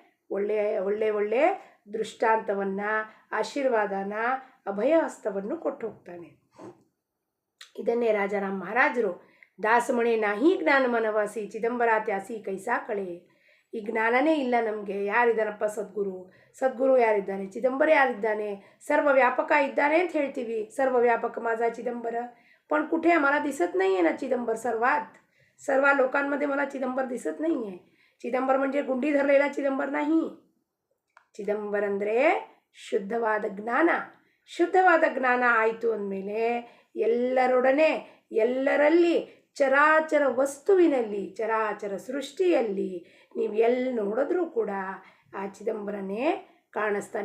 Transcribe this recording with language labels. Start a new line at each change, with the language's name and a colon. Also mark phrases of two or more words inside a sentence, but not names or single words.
Kannada: ಒಳ್ಳೆ ದೃಷ್ಟಾಂತವನ್ನು, ಆಶೀರ್ವಾದನ, ಅಭಯ ಹಸ್ತವನ್ನು ಕೊಟ್ಟು ಹೋಗ್ತಾನೆ. ಇದನ್ನೇ ರಾಜಾರಾಮ್ ಮಹಾರಾಜರು
Marathi: दासम्हणे नाही ज्ञान मानवासी चिदंबरत्यासी कैसा कळे.
Kannada: ಈ ಜ್ಞಾನನೇ ಇಲ್ಲ ನಮಗೆ. ಯಾರಿದ್ದಾನಪ್ಪ ಸದ್ಗುರು ಯಾರಿದ್ದಾನೆ? ಚಿದಂಬರ ಯಾರಿದ್ದಾನೆ? ಸರ್ವವ್ಯಾಪಕ ಇದ್ದಾನೆ ಅಂತ ಹೇಳ್ತೀವಿ.
Marathi: सर्वव्यापक माझा चिदंबर, पण कुठे आम्हाला दिसत नाही आहे ना चिदंबर. सर्व लोकांमध्ये मला चिदंबर दिसत नाही आहे. चिदंबर म्हणजे गुंडी धरलेला चिदंबर नाही.
Kannada: ಚಿದಂಬರ ಅಂದರೆ ಶುದ್ಧವಾದ ಜ್ಞಾನ. ಶುದ್ಧವಾದ ಜ್ಞಾನ ಆಯಿತು ಅಂದಮೇಲೆ ಎಲ್ಲರೊಡನೆ, ಎಲ್ಲರಲ್ಲಿ, ಚರಾಚರ ವಸ್ತುವಿನಲ್ಲಿ, ಚರಾಚರ ಸೃಷ್ಟಿಯಲ್ಲಿ ನೀವು ಎಲ್ಲಿ ನೋಡಿದ್ರೂ ಕೂಡ ಆ ಚಿದಂಬರನೇ ಕಾಣಿಸ್ತಾನೆ.